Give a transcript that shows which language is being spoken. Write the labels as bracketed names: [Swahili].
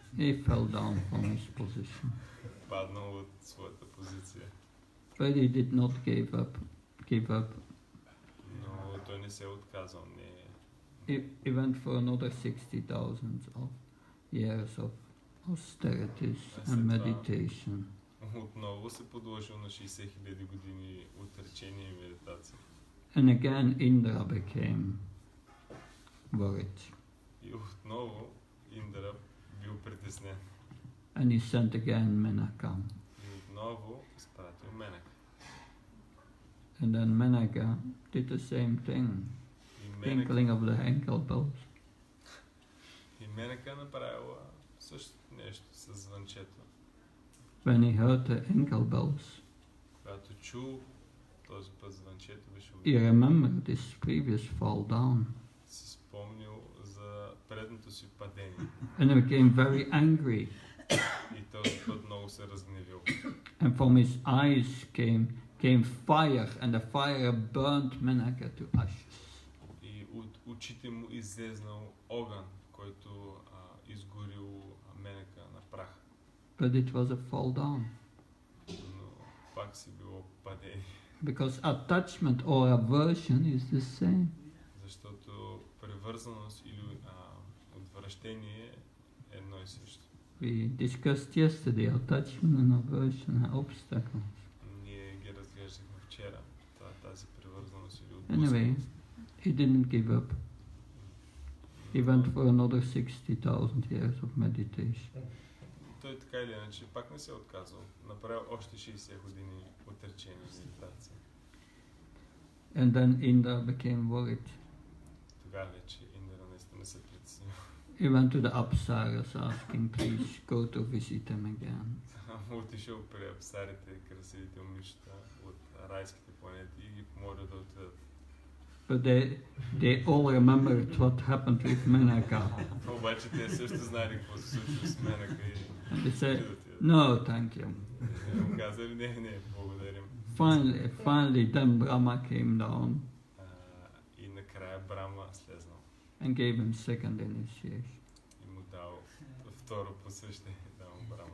[English] He fell down from his position. [Bulgarian] Паднал от своята позиция. [English] But he did not give up. [Bulgarian] Но той не се е отказал. [English] He went for another 60,000 of years of austerities and meditation. [Bulgarian] Отново се подложил на 60 000 години отречение и медитация. [English] And again Indra became worried. [Bulgarian] И отново Индра бил притеснен. [English] And he sent again Menaka. [Bulgarian] И отново изпратил Менака. [English] And then Menaka did the same thing. Tinkling of the ankle bells. [Bulgarian] И Менака направила същото нещо с звънчето. [English] When he heard the ankle bells, [Bulgarian] Когато чул този път звънчето, беше [English] he remembered his previous fall down. [Bulgarian] си спомнил за предното си падение. [English] And he became very angry. [Bulgarian] И този път много се разгневил. [English] And from his eyes came fire, and the fire burned Menaka to ashes. [Bulgarian] И от очите му излезнал огън, който изгорил Менака на прах. [English] But it was a fall down. [Bulgarian] Но пак си било падение. [English] Because attachment or aversion is the same. [Bulgarian] Защото привързаност или отвращение е едно и също. [English] We discussed yesterday attachment and aversion are obstacles. [Bulgarian] Ние ги разглеждахме вчера. Тази привързаност или [English] Anyway, he didn't give up. He went for another 60,000 years of meditation. [Bulgarian] Той така или иначе пак не се е отказал. Направил още 60 години отречение и медитация. [English] And then Indra became worried. [Bulgarian] Тогава вече Индра наистина се притеснил. [English] He went to the Apsaras asking, please go to visit them again. [Bulgarian] Отишъл при апсарите, красивите момичета от райските планети и ги помолил да отидат. [English] But they all remembered what happened with Menaka. [Bulgarian] Обаче те също знаели какво се случва с Менака и [English] And they said, no, thank you. [Bulgarian] му казали, не, благодарим. [English] Finally, then Brahma came down [Bulgarian] И накрая Брама слезнал. [English] and gave him second initiation. [Bulgarian] И му дал второ посвещение, дал му Брама.